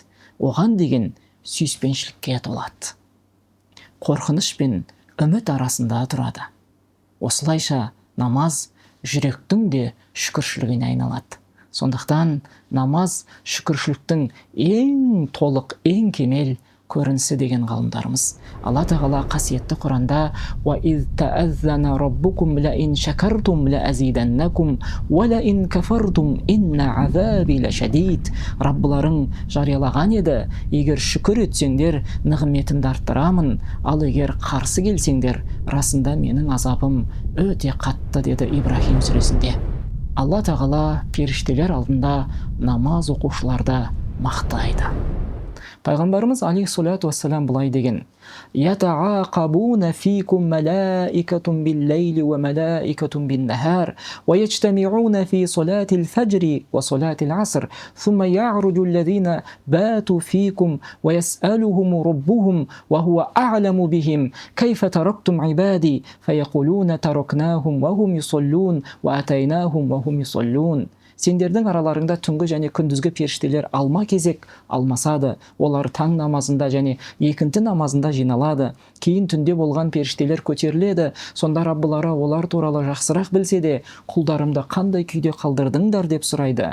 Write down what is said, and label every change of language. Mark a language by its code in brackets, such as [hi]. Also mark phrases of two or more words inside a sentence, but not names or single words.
[kk] Оған деген сүйіспеншілікке толады. Қорқыныш пен үміт арасында тұрады. Осылайша намаз жүректің де шүкіршілігіне айналады. Сондықтан намаз шүкіршіліктің ең толық, ең кемел көрінісі деген ғалымдарымыз. Алла тағала қасиетті Құранда [ar] «وإذ تأذن ربكم لئن شكرتم لأزيدنكم ولئن كفرتم إن عذابي لشديد». [kk] Раббыларың жариялаған еді: егер шүкір етсеңдер, нығметімді арттырамын, ал егер қарсы келсеңдер, расында менің азабым өте қатты, деді Ибрахим сүресінде. Алла тағала періштелер алдында намаз оқушыларды мақтайды. Пайғамбарымыз алейхиссалату вассалам былай деген: [ar] «يتعاقبون فيكم ملائكة بالليل وملائكة بالنهار ويجتمعون في صلاة الفجر وصلاة العصر ثم يعرج الذين باتوا فيكم ويسألهم ربهم وهو أعلم بهم كيف تركتم عبادي فيقولون تركناهم وهم يصلون وأتيناهم وهم يصلون ва атайнахум ва хум юсаллун». [kk] Сендердің араларыңда түнгі және күндізгі періштелер алма кезек алмасады. Олар таң намазында және екінті намазында жиналады. Кейін түнде болған періштелер көтеріледі. Сонда Раббылары олар туралы жақсырақ білсе де, құлдарымды қандай күйде қалдырдыңдар деп сұрайды.